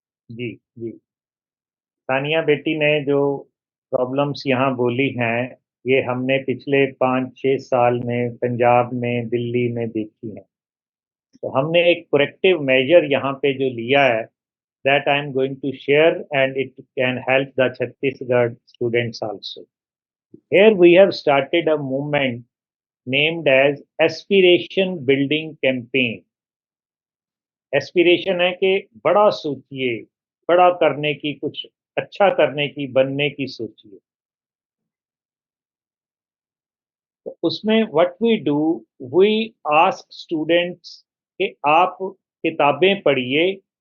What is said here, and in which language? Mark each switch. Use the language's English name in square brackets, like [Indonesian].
[Hindi] जी जी, तानिया बेटी ने जो प्रॉब्लम्स यहाँ बोली हैं, ये हमने पिछले 5-6 साल में पंजाब में, दिल्ली में देखी हैं। तो हमने एक कोरेक्टिव मेजर यहाँ पे जो लिया है, [English] that I am going to share, and it can help the Chhattisgarh students also. Here we have started a movement named as Aspiration Building Campaign. [Hindi] Aspiration है कि बड़ा सोचिए, बड़ा करने की, कुछ अच्छा करने की, बनने की सोचिए। तो उसमें [English] what we do, we ask students [Hindi] कि आप किताबें पढ़िए।